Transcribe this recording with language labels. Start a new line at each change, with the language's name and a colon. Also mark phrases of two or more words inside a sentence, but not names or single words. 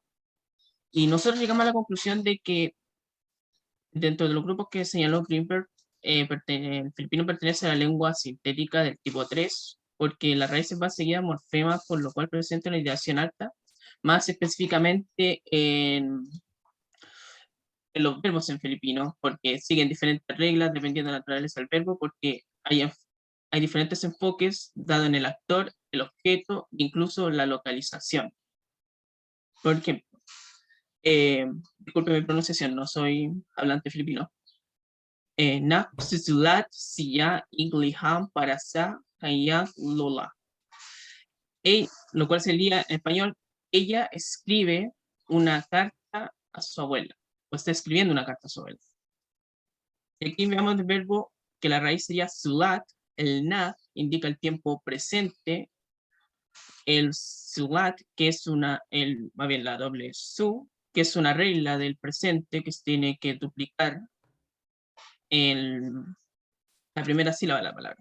Spanish: Y nosotros llegamos a la conclusión de que dentro de los grupos que señaló Greenberg, el filipino pertenece a la lengua sintética del tipo 3, porque la raíz va seguida morfemas, por lo cual presenta una ideación alta, más específicamente en los verbos en filipino, porque siguen diferentes reglas dependiendo de la naturaleza del verbo, porque hay diferentes enfoques dado en el actor, el objeto, incluso la localización. Por ejemplo, disculpe mi pronunciación, no soy hablante filipino.
Filipino: Na susulat siya igliham para sa kanyang lola.
Spanish: Lo cual sería en español, ella escribe una carta a su abuela, o está escribiendo una carta a su abuela. Y aquí veamos el verbo que la raíz sería sulat, el na indica el tiempo presente, el sulat, que es más bien la doble su, que es una regla del presente que se tiene que duplicar la primera sílaba de la palabra.